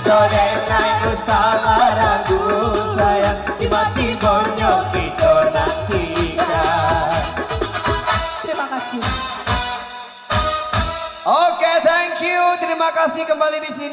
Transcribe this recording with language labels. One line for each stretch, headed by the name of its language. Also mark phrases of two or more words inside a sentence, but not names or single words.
Indonesian: renai usah ragu sayang tiba-tiba kita nantikan. Terima kasih. Oke,
English: thank you.
Indonesian: Terima kasih kembali di sini.